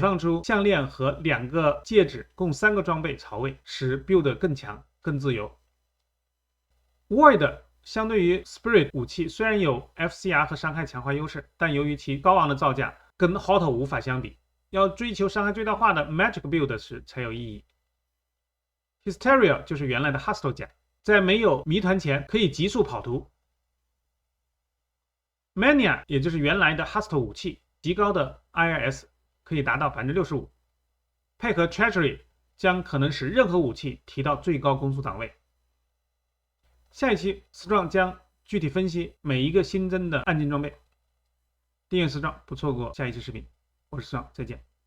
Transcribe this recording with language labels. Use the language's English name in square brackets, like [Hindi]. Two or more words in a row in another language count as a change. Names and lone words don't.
[Chinese] 放出項鏈和2個戒指，共3個裝備槽位，使 build 更強更自由。Void相對於 Spirit 武器雖然有 FCR 和傷害強化優勢，但由於其高昂的造價跟 HOT 無法相比，要追求傷害最大化的 [English] Magic Build [Chinese] 時才有意義。Hysteria 就是原來的 Hustle 甲，在沒有謎團前可以急速跑圖。Mania 也就是原來的 Hustle 武器，極高的 IRS 可以達到 65%， 配合 Treasury 將可能使任何武器提到最高攻速檔位。下一期 Strong 將具體分析每一個新增的暗金裝備。訂閱 Strong 不錯過下一期視頻，我是 Strong， 再見。